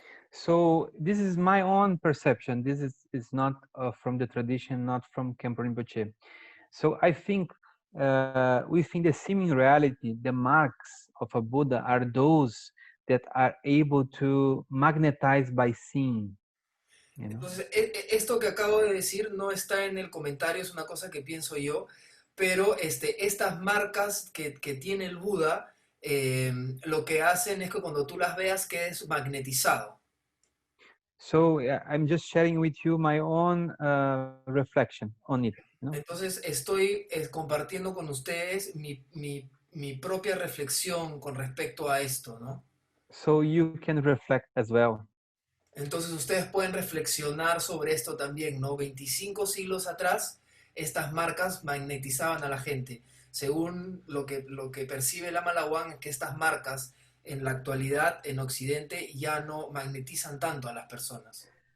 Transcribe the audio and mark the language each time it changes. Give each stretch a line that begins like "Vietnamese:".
English: So this is my own perception. This is not from the tradition, not from Khenpo Rinpoche. So I think within the seeming reality, the marks of a Buddha are those that are able to magnetize by seeing. You know?
Spanish: Entonces, esto que acabo de decir no está en el comentario, es una cosa que pienso yo, pero estas marcas que tiene el Buda, lo que hacen es que cuando tú las veas quedes magnetizado.
English: So I'm just sharing with you my own reflection on it. You know?
Spanish: Entonces, estoy compartiendo con ustedes mi propia reflexión con respecto a esto, ¿no?
English: So you can reflect as well.
Spanish: Entonces, ustedes pueden reflexionar sobre esto también, ¿no? 25 siglos atrás, estas marcas magnetizaban a la gente. Según lo que percibe Lama Lhawang, es que estas marcas en la actualidad en Occidente ya no magnetizan tanto a las personas.